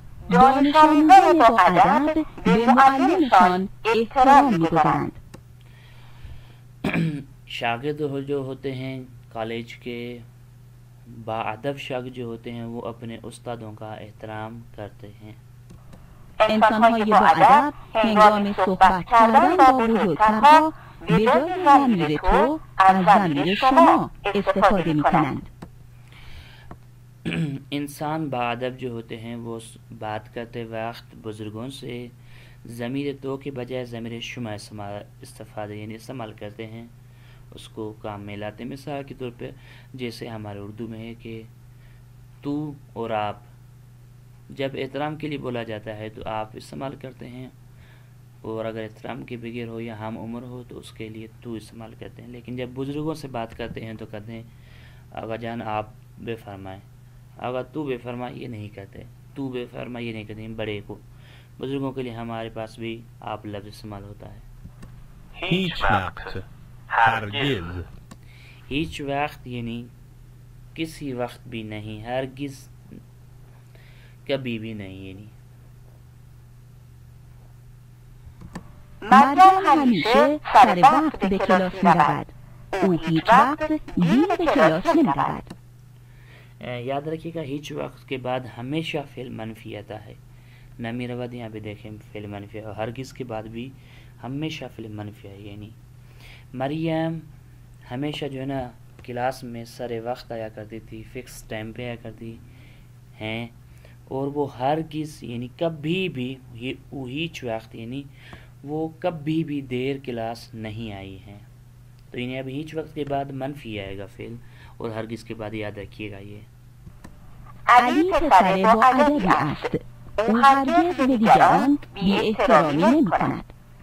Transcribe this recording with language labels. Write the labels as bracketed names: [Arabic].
[Persian] دانش آموزان با ادب به معلمشان احترام می‌گذارند. [Urdu] شاگرد جو ہوتے ہیں کالج کے باادب شاگرد جو ہوتے ہیں وہ اپنے استادوں کا احترام کرتے ہیں. [Persian] انسان‌های با ادب هنگام صحبت کردن با بزرگترها به جای ضمیر تو از ضمیر شما استفاده می‌کنند. [Urdu] انسان باادب جو ہوتے ہیں وہ بات کرتے وقت بزرگوں سے ضمیر تو کے بجائے ضمیر شما استفادہ یعنی استعمال کرتے ہیں، اس کو کام میں لاتے. مثال کے طور پہ جیسے ہمارے اردو میں ہے کہ تو اور آپ، جب احترام کے لیے بولا جاتا ہے تو آپ استعمال کرتے ہیں، اور اگر احترام کے بغیر ہو یا ہم عمر ہو تو اس کے لیے تو استعمال کرتے ہیں. لیکن جب بزرگوں سے بات کرتے ہیں تو کہتے ہیں آقا جان آپ بے فرمائیں، اگر تو بے فرما یہ نہیں کہتے، تو بے فرما یہ نہیں کہتے ہیں. بڑے کو بزرگوں کے لیے ہمارے پاس بھی آپ لفظ استعمال ہوتا ہے. [Persian] هیچ وقت، هرگز. [Urdu] هیچ وقت یعنی کسی وقت بھی نہیں، ہرگز کبھی بھی نہیں. یعنی [Persian] مریم همیشه سر وقت به کلاس می‌رود. او هیچ وقت دیر به کلاس نمی‌رود. [Urdu] یاد رکھیے گا ہیچ وقت کے بعد ہمیشہ فعل منفی آتا ہے. نمی رود یہاں پہ دیکھیں فعل منفی ہے، اور ہرگز کے بعد بھی ہمیشہ فعل منفی ہے. یعنی مریم ہمیشہ جو ہے نا کلاس میں سر وقت آیا کرتی تھی، فکس ٹائم پہ آیا کرتی ہیں، اور وہ ہرگز یعنی کبھی بھی، ہیچ وقت یعنی وہ کبھی بھی دیر کلاس نہیں آئی ہیں. تو یعنی اب ہیچ وقت کے بعد منفی آئے گا فعل، اور ہرگز کے بعد یاد رکھیے گا یہ. [Persian] علی پسر با ادبی است. او هرگز به دیگران بی احترامی نمی‌کند.